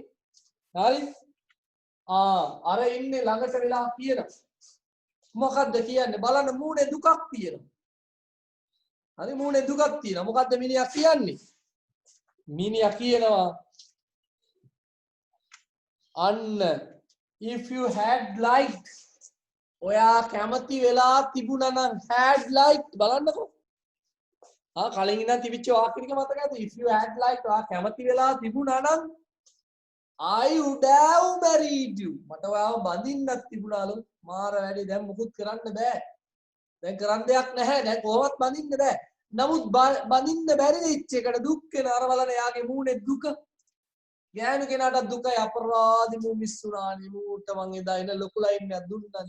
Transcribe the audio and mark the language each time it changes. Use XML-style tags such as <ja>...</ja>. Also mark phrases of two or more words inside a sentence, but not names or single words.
<si>හරි අර ඉන්නේ ළඟට වෙලා කියන මොකද්ද කියන්නේ බලන්න මූණේ දුකක් තියෙනවා හරි මූණේ දුකක් තියෙනවා මොකද්ද මිනිහා කියන්නේ මිනිහා කියනවා අන්න</si> <en>if you had liked</en> <si>ඔයා කැමති වෙලා තිබුණා නම්</si> <en>had liked</en> <si>බලන්නකෝ කලින් ඉඳන් තිබිච්ච වාක්‍යෙක මතකද</si> <en>if you had liked</en> <si>ඔයා කැමති වෙලා තිබුණා නම්</si> <en>I would have married you.</en> <si>මට ඔයාව බඳින්නත් තිබුණාලු. මාර වැඩි දැන් මුකුත් කරන්න බෑ. දැන් කරන්න දෙයක් නැහැ. දැන් කොහොමවත් බඳින්න බෑ. නමුත් බඳින්න බැරි වෙච්ච එකට දුක් වෙන අර බලන යාගේ මූණේ දුක. ගෑනු කෙනාට දුකයි අපරාධි මූ මිස්සුනානේ මූට මං එදා එන ලොකු ලයින් එකක් දුන්නානේ.</si>